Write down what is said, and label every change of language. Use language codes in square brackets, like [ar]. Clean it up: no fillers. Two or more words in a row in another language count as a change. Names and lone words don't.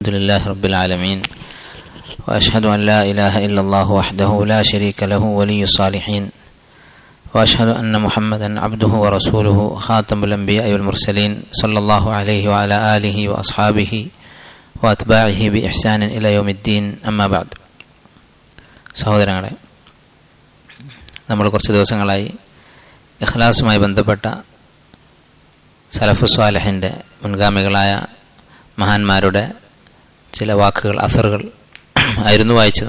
[ar] الحمد لله رب العالمين وأشهد أن لا إله إلا الله وحده لا شريك له ولي الصالحين وأشهد أن محمدا عبده ورسوله خاتم الأنبياء والمرسلين صلى الله عليه وعلى آله وأصحابه وأتباعه بإحسان إلى يوم الدين أما بعد. [ml] സഹോദരങ്ങളെ, നമ്മൾ കുറച്ച് ദിവസങ്ങളായി ഇഖ്ലാസുമായി ബന്ധപ്പെട്ട [ar] سلف صالح [ml] മുൻഗാമികളായ മഹാന്മാരുടെ ചില വാക്കുകൾ, അസറുകൾ ആയിരുന്നു വായിച്ചത്.